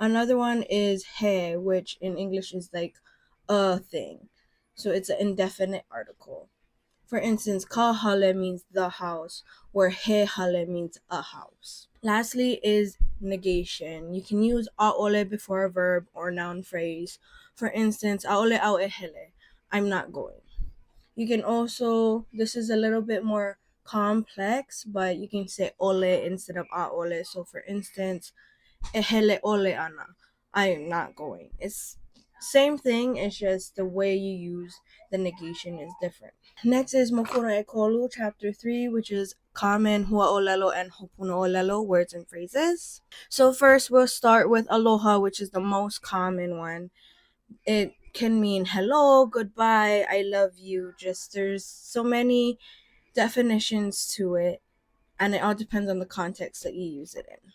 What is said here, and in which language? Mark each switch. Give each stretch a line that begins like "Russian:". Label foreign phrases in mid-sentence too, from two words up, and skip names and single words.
English: Another one is he, which in English is like a thing. So it's an indefinite article. For instance,
Hawaiian: ka hale
English: means the house, where
Hawaiian: he hale
English: means a house. Lastly is negation. You can use ʻōlelo before a verb or noun phrase. For instance,
Hawaiian: ʻaʻole au e hele,
English: I'm not going. You can also, this is a little bit more complex, but you can say ole instead of ʻaʻole. So for instance,
Hawaiian: e hele ole ana,
English: I am not going. It's same thing, it's just the way you use the negation is different. Next is
Hawaiian: Mokona e Kolu,
English: chapter 3, which is common huaʻōlelo and hopunaʻōlelo words and phrases. So first we'll start with aloha, which is the most common one. It can mean hello, goodbye, I love you. Just there's so many definitions to it, and it all depends on the context that you use it in.